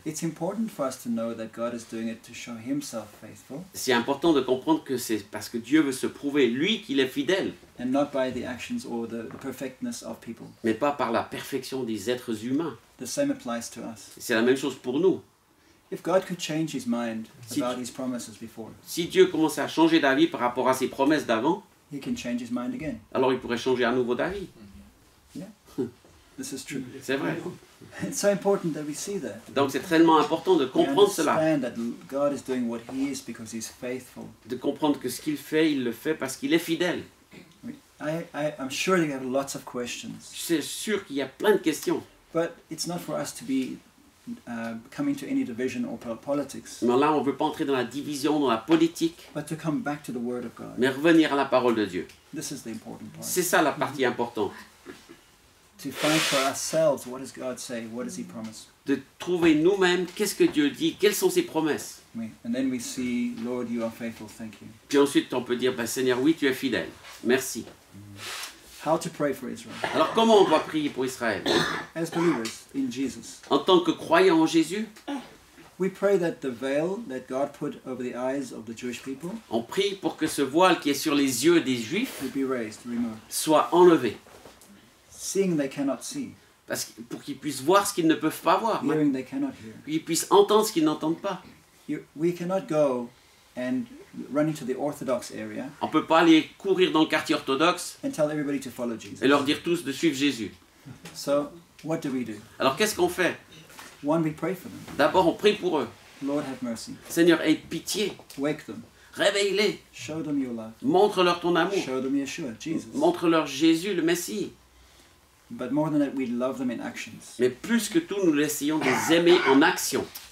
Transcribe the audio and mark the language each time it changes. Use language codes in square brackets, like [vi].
[en] It's important for us to know that God is doing it to show Himself faithful [fr] C'est important de comprendre que c'est parce que Dieu veut se prouver, lui, qu'il est fidèle, [en] and not by the actions or the perfectness of people. [fr] mais pas par la perfection des êtres humains. [en] The same applies to us. [fr] C'est la même chose pour nous. [en] If God could change His mind [fr] Si- [en] about His promises before, [fr] Si Dieu commençait à changer d'avis par rapport à ses promesses d'avant, [en] He can change His mind again. [fr] alors il pourrait changer à nouveau d'avis. [en] This is true. [fr] C'est vrai. [en] It's so important that we see that. [fr] Donc c'est tellement important de [en] We [fr] comprendre cela. [en] understand that God is doing what He is because He's faithful. [fr] De comprendre que ce qu'il fait, il le fait parce qu'il est fidèle. [en] I'm sure you have lots of questions, [fr] C'est sûr qu'il y a plein de questions. [en] but it's not for us to be coming to any division or politics, [fr] Mais là, on ne veut pas entrer dans la division, dans la politique, [en] but to come back to the Word of God. [fr] mais revenir à la parole de Dieu. [en] This is the important part. [fr] C'est ça la partie importante. [en] To find for ourselves, what does God say? What does He promise? [fr] De trouver nous-mêmes qu'est-ce que Dieu dit, quelles sont ses promesses. [en] And then we see, Lord, You are faithful. Thank you. [fr] Puis ensuite, on peut dire, bah, Seigneur, oui, tu es fidèle. Merci. [en] How to pray for Israel [fr] Alors, comment on doit prier pour Israël? [en] as believers in Jesus. [fr] En tant que croyants en Jésus, [en] We pray that the veil that God put over the eyes of the Jewish people [fr] on prie pour que ce voile qui est sur les yeux des Juifs [en] would be raised, removed, [fr] soit enlevé. [en] seeing they cannot see, [fr] Pour qu'ils puissent voir ce qu'ils ne peuvent pas voir. [en] hearing they cannot hear. [fr] Qu'ils puissent entendre ce qu'ils n'entendent pas. [en] We cannot go and run into the Orthodox area [fr] On ne peut pas aller courir dans le quartier orthodoxe [en] and tell everybody to follow Jesus. [fr] et leur dire tous de suivre Jésus. [en] So what do? [fr] Alors qu'est-ce qu'on fait? [en] One, we pray for them. [fr] D'abord, on prie pour eux. [en] Lord, have mercy. [fr] Seigneur, aie pitié. [en] Wake them. [fr] Réveille-les. [en] Show them your love. [fr] Montre-leur ton amour. [en] Show them Yeshua, Jesus. [fr] Montre-leur Jésus, le Messie. [en] But more than that, we love them in actions. [fr] Mais plus que tout, nous essayons de les aimer en action.